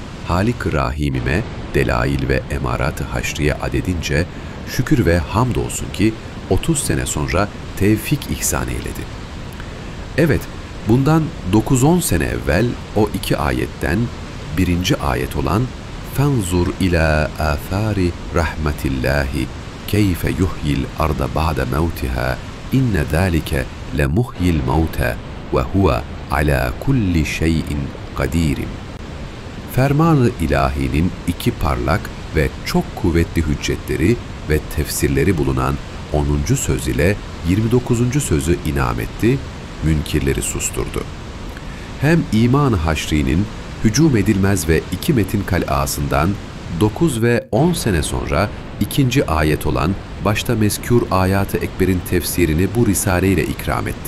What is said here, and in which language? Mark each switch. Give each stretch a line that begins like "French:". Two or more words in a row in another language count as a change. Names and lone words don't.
Turkish: Halik-ı Rahimime delail ve emarat-ı haşriye adedince şükür ve hamdolsun ki 30 sene sonra tevfik ihsan eyledi. Evet, bundan 9-10 sene evvel o 2 ayetten 1. ayet olan
Arabic: فَانْظُرْ إِلَى آثَارِ رَحْمَةِ اللّٰهِ كَيْفَ يُحْيِي الْأَرْضَ بَعْدَ مَوْتِهَا إِنَّ ذَٰلِكَ لَمُحْيِي الْمَوْتَى وَهُوَ عَلَى كُلِّ شَيْءٍ قَدِيرٍ.
Turkish: Ferman-ı İlahi'nin iki parlak ve çok kuvvetli hüccetleri ve tefsirleri bulunan 10. söz ile 29. sözü inam etti, münkirleri susturdu. Hem İman-ı Haşri'nin hücum edilmez ve iki metin kal'asından 9 ve 10 sene sonra ikinci ayet olan başta mezkûr ayat-ı ekberin tefsirini bu risale ile ikram etti.